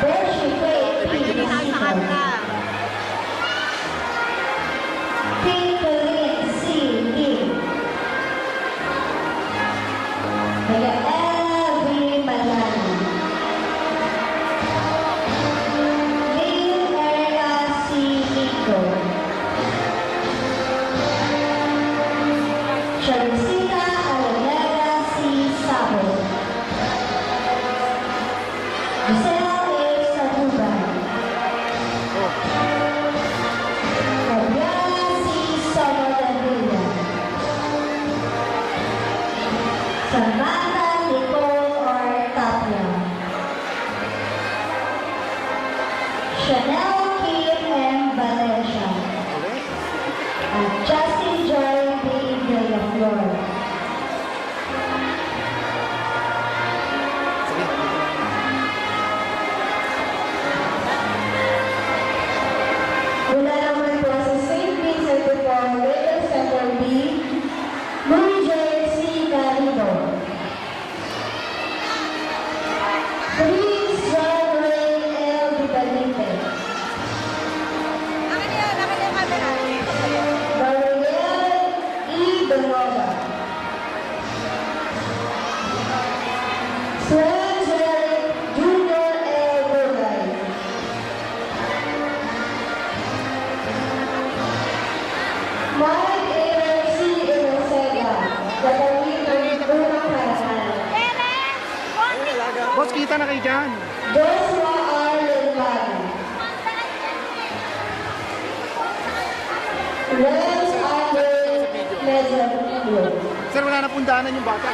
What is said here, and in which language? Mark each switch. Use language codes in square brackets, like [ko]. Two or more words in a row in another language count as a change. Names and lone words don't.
[tl] Bershi Faith P. Nisito. Pincolin C. Lee. Miguel V. Malani. Lynn Erika C. Nico. Charisita Alegada C. Sabo. Giselle A. Sabuban. Fabiana C. Somodanilla. Samantha Nicole Ortapia. Chanel Kim M. Valencia. At Justin Joy B. Villaflor. Mula naman po sa St. Vincent de Paul Legal Center B, Muriel C. Garrido. Prince John Ray L. Vitalite. Gabriel E. Benova. Swen Jerry Jr. L. Burgay. Mike A. C. Inosega. Gagawin ng unang harapan. Boss, kita na kayo dyan. Joshua R. Lilman. Rams Andre Medjugorje. Sir, wala na pundanan yung bata.